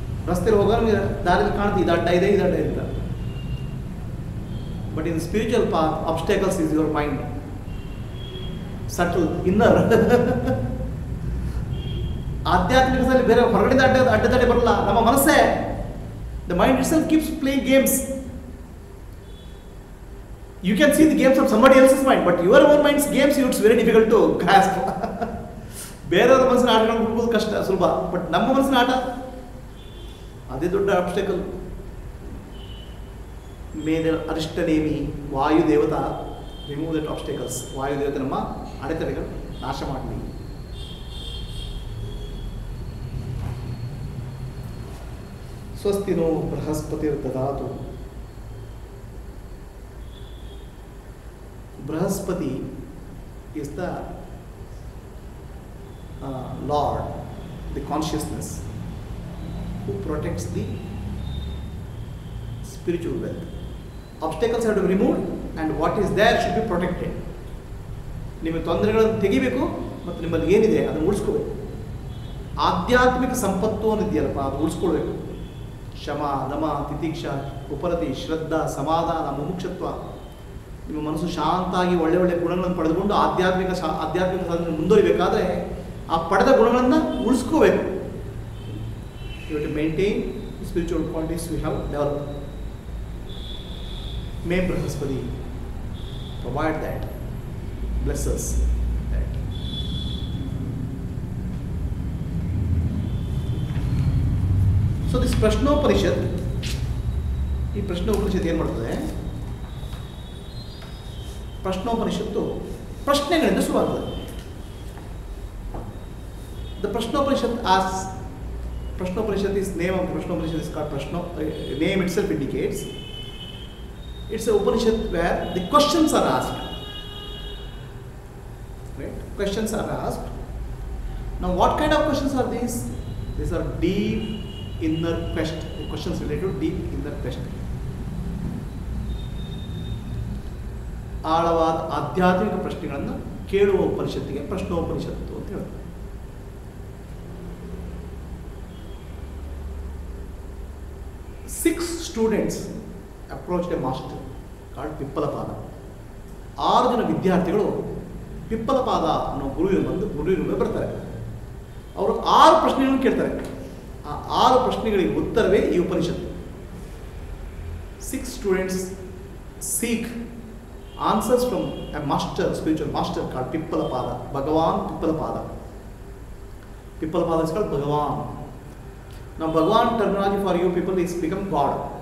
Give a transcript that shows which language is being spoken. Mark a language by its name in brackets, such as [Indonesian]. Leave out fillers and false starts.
[Kannada] ರಸ್ತೆಯಲ್ಲಿ ಹೋಗೋರು ದಾರಿಯಲ್ಲಿ ಕಾಣ್ತೀವಿ, ಇದು ಅಡ್ಡ ಇದೆ ಅಂತ. [English] But in the spiritual path, obstacles is your mind. Subtle, inner. [Kannada] ಆಧ್ಯಾತ್ಮಿಕದಲ್ಲಿ ಬೇರೆ ಹೊರಗಡೆ ಅಡ್ಡತಡೆ ಬರಲ್ಲ, ನಮ್ಮ ಮನಸ್ಸೇ. [English] The mind itself keeps playing games. You can see the games of somebody else's mind, but your own mind's games, it's very difficult to grasp. [Kannada] ಬೇರೆಯವರ ಮನಸ್ಸಿನ ಆಟಗಳನ್ನು ಹುಡುಕೋದು ಕಷ್ಟ, ಸುಲಭ. ಬಟ್ ನಮ್ಮ ಮನಸ್ಸಿನ ಆಟ ಅದೇ ದೊಡ್ಡ ಆಬ್ಸ್ಟೆಕಲ್. [English] ಮೇದ ಅರಿಷ್ಟನೇಮಿ ವಾಯು ದೇವತಾ remove that obstacles. [Kannada] ವಾಯು ದೇವತೆ ನಮ್ಮ ಅಡೆತಡೆಗಳು ನಾಶ ಮಾಡಲಿ. [Sanskrit] ಸ್ವಸ್ತಿನೋ ಬೃಹಸ್ಪತಿರ್ದದಾತು. [English] Brahaspati is the Lord, the consciousness, who protects the spiritual wealth. Obstacles have to be removed, and what is there should be protected. [Kannada] ನಿಮ್ಮ ತೊಂದರೆಗಳನ್ನು ತೆಗಿಬೇಕು ಮತ್ತು ನಿಮ್ಮಲ್ಲಿ ಏನಿದೆ ಅದನ್ನು ಉಳಿಸ್ಕೋಬೇಕು. ಆಧ್ಯಾತ್ಮಿಕ ಸಂಪತ್ತು ಅನ್ನಿದೆಯಲ್ಲಪ್ಪ, ಅದು ಉಳಿಸ್ಕೊಳ್ಬೇಕು. ಶಮ, ದಮ, ತಿತಿಕ್ಷ, ಉಪರತಿ, ಶ್ರದ್ಧಾ, ಸಮಾಧಾನ, ಮುಮುಕ್ಷತ್ವ. ನಿಮ್ಮ ಮನಸ್ಸು ಶಾಂತಾಗಿ ಒಳ್ಳೆ ಗುಣಗಳನ್ನು ಪಡೆದುಕೊಂಡು ಆಧ್ಯಾತ್ಮಿಕ ಸಾಧನೆ ಮುಂದುವರಿಬೇಕಾದ್ರೆ ಆ ಪಡೆದ ಗುಣಗಳನ್ನು ಉಳಿಸ್ಕೋಬೇಕು. [English] You have to maintain spiritual qualities we have develop. May Brihaspati provide that, bless us that. So this Prashnopanishad, [Kannada] ಈ ಪ್ರಶ್ನೋಪನಿಷತ್ ಏನು ಮಾಡ್ತದೆ? ಪ್ರಶ್ನೋಪನಿಷತ್ತು ಪ್ರಶ್ನೆಗಳಿಂದ ಶುರುವಾಗ್ತದೆ. [English] The Prashnopanishad asks, Prashnopanishad is name of the Prashnopanishad is called Prashno. Name itself indicates it's an Upanishad where the questions are asked. Right? Questions are asked. Now, what kind of questions are these? These are deep inner questions related to deep inner question. [Kannada] ಆಳವಾದ ಆಧ್ಯಾತ್ಮಿಕ ಪ್ರಶ್ನೆಗಳನ್ನು ಕೇಳುವ ಉಪನಿಷತ್ತಿಗೆ ಪ್ರಶ್ನೋಪನಿಷತ್ತು ಅಂತ ಹೇಳುತ್ತೆ. [English] Six students approached a master called Pippalada. [Kannada] 6 ಜನ ವಿದ್ಯಾರ್ಥಿಗಳು ಪಿಪ್ಪಲಪಾದ ಅನ್ನೋ ಗುರುವಿನ ಬರ್ತಾರೆ. ಅವರು 6 ಪ್ರಶ್ನೆಗಳನ್ನು ಕೇಳ್ತಾರೆ. ಆ 6 ಪ್ರಶ್ನೆಗಳಿಗೆ ಉತ್ತರವೇ ಈ ಉಪನಿಷತ್ತು. [English] 6 students seek answers from a master, spiritual master called Pippalapada, Bhagavan Pippalapada. Pippalapada is called Bhagavan. Now Bhagavan terminology for you people is become God.